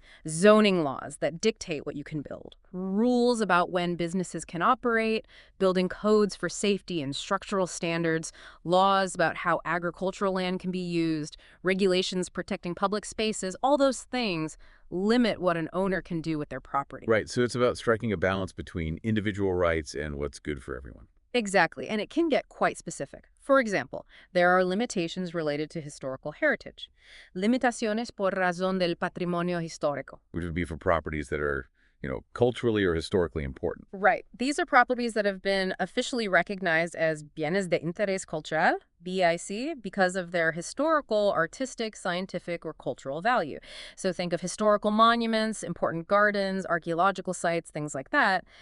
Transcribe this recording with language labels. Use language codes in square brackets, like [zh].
[en] Zoning laws that dictate what you can build, rules about when businesses can operate, building codes for safety and structural standards, laws about how agricultural land can be used, regulations protecting public spaces, all those things limit what an owner can do with their property. Right, so it's about striking a balance between individual rights and what's good for everyone. Exactly, and it can get quite specific. For example, there are limitations related to historical heritage. [es] Limitaciones por razón del patrimonio histórico. [en] Which would be for properties that are, culturally or historically important. Right. These are properties that have been officially recognized as bienes de interés cultural, BIC, because of their historical, artistic, scientific, or cultural value. So think of historical monuments, important gardens, archaeological sites, things like that.